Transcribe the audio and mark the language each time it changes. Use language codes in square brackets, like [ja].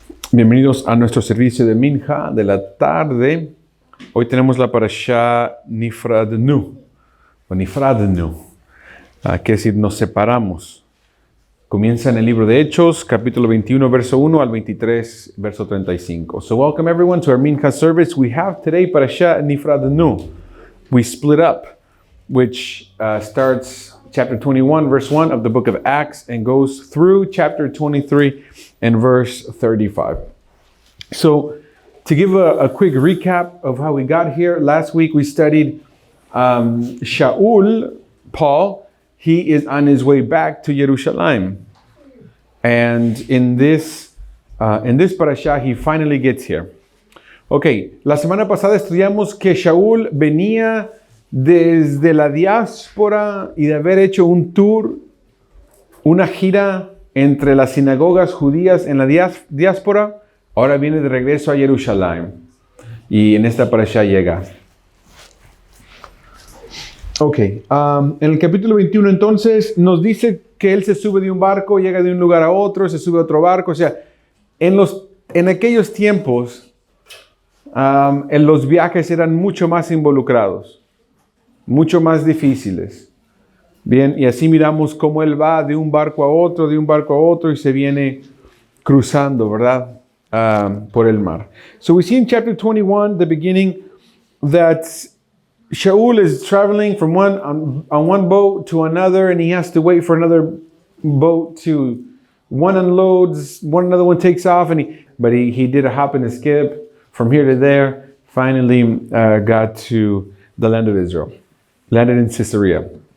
[es] Bienvenidos a nuestro servicio de Minja de la tarde. Hoy tenemos la parashá Nifradnu, o Nifradnu, que es decir, nos separamos. Comienza en el libro de Hechos, capítulo 21, verso 1 al 23, verso 35. [en] So welcome everyone to our Mincha service. We have today parashá Nifradnu. We split up, which starts chapter 21, verse 1 of the book of Acts and goes through chapter 23 and verse 35. So to give a quick recap of how we got here, last week we studied Shaul, Paul. He is on his way back to Jerusalem. And in this parashah, he finally gets here. [es] Ok, la semana pasada estudiamos que Shaul venía desde la diáspora y de haber hecho un tour, una gira entre las sinagogas judías en la diáspora, ahora viene de regreso a Jerusalén. Y en esta parashá llega. Ok, en el capítulo 21 entonces nos dice que él se sube de un barco, llega de un lugar a otro, se sube a otro barco. O sea, en aquellos tiempos, en los viajes eran mucho más involucrados, mucho más difíciles. Bien, y así miramos cómo él va de un barco a otro y se viene cruzando, ¿verdad? Por el mar. [en] So we see in chapter 21, the beginning, that Shaul is traveling from on one boat to another, and he has to wait for another boat to, one unloads, another one takes off, but he did a hop and a skip from here to there, finally got to the land of Israel, landed in Caesarea.